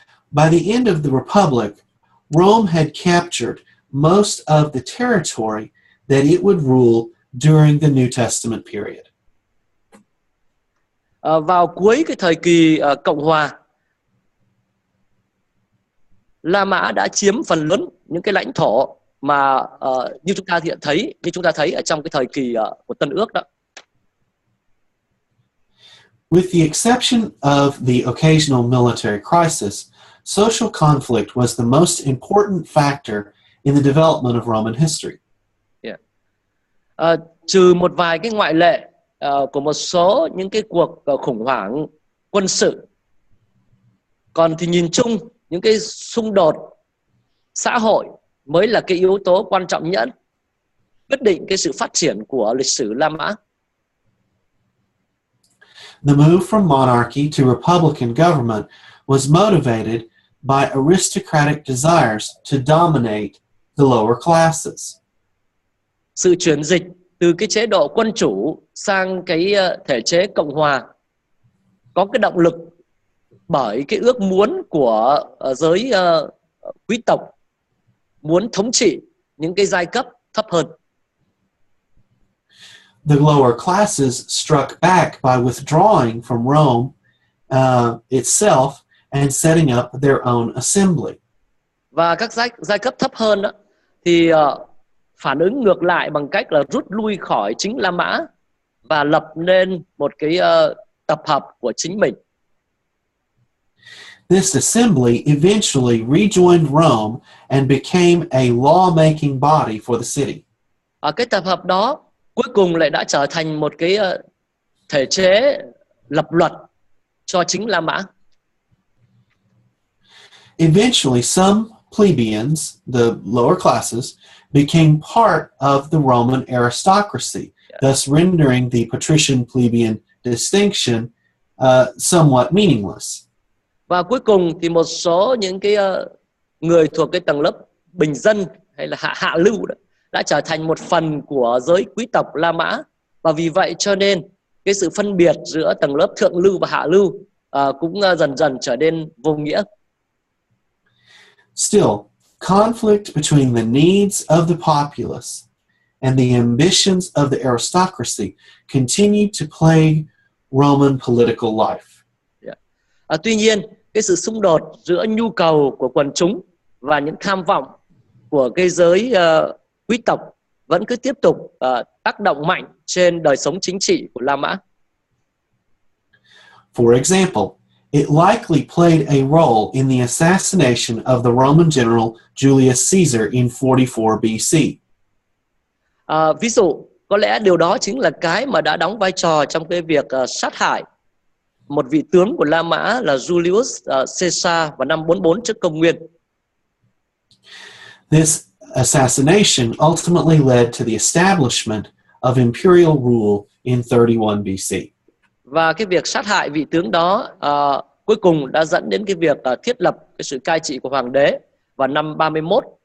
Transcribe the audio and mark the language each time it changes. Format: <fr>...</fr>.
<en>By the end of the Republic, Rome had captured most of the territory that it would rule during the New Testament period.</en> <vi>Vào cuối cái thời kỳ Cộng hòa, La Mã đã chiếm phần lớn những cái lãnh thổ mà như chúng ta thấy ở trong cái thời kỳ của Tân Ước đó.</vi> <en>With the exception of the occasional military crisis, social conflict was the most important factor in the development of Roman history.</en> <vi>Trừ một vài cái ngoại lệ của một số những cái cuộc khủng hoảng quân sự, còn thì nhìn chung những cái xung đột xã hội mới là cái yếu tố quan trọng nhất quyết định cái sự phát triển của lịch sử La Mã.</vi> <en>The move from monarchy to republican government was motivated by aristocratic desires to dominate the lower classes.</en> <vi>Sự chuyển dịch từ cái chế độ quân chủ sang cái thể chế cộng hòa có cái động lực bởi cái ước muốn của giới quý tộc muốn thống trị những cái giai cấp thấp hơn.</vi> <en>The lower classes struck back by withdrawing from Rome itself and setting up their own assembly.</en> <vi>Và các giai cấp thấp hơn đó, thì phản ứng ngược lại bằng cách là rút lui khỏi chính La Mã và lập nên một cái tập hợp của chính mình.</vi> <en>This assembly eventually rejoined Rome and became a law-making body for the city.</en> <vi>Cái tập hợp đó cuối cùng lại đã trở thành một cái thể chế lập luật cho chính La Mã.</vi> <en>Eventually, some plebeians, the lower classes, became part of the Roman aristocracy, thus rendering the patrician-plebeian distinction somewhat meaningless.</en> <vi>Và cuối cùng thì một số những cái người thuộc cái tầng lớp bình dân hay là hạ lưu đó, đã trở thành một phần của giới quý tộc La Mã, và vì vậy cho nên cái sự phân biệt giữa tầng lớp thượng lưu và hạ lưu cũng dần dần trở nên vô nghĩa.</vi> <en>Still, conflict between the needs of the populace and the ambitions of the aristocracy continued to plague Roman political life.</en> <vi>Tuy nhiên, cái sự xung đột giữa nhu cầu của quần chúng và những tham vọng của cái giới quý tộc vẫn cứ tiếp tục tác động mạnh trên đời sống chính trị của La Mã.</vi> <en>For example, it likely played a role in the assassination of the Roman general Julius Caesar in 44 BC.</en> <vi>Ví dụ, có lẽ điều đó chính là cái mà đã đóng vai trò trong cái việc sát hại một vị tướng của La Mã là Julius Caesar vào năm 44 trước công nguyên.</vi> <en>This assassination ultimately led to the establishment of imperial rule in 31 BC.</en> <vi>Và cái việc sát hại vị tướng đó cuối cùng đã dẫn đến cái việc thiết lập cái sự cai trị của hoàng đế vào năm 31.</vi>